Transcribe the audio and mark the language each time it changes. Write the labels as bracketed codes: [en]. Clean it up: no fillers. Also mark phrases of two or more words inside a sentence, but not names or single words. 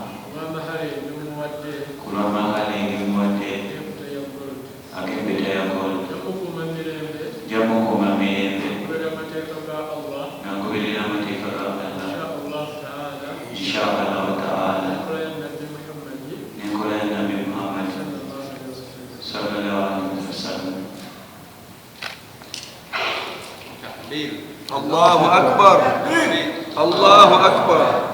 [lg] ku lw'amahale g'omuwadde ag'empeta ya gold jamukuuma mirembe ngagoberera amateeka ga [ar] الله إن شاء الله تعالى [lg] n'enkola ya Nabbi Muhammad [ar] صلى الله عليه وسلم. الله أكبر، الله أكبر.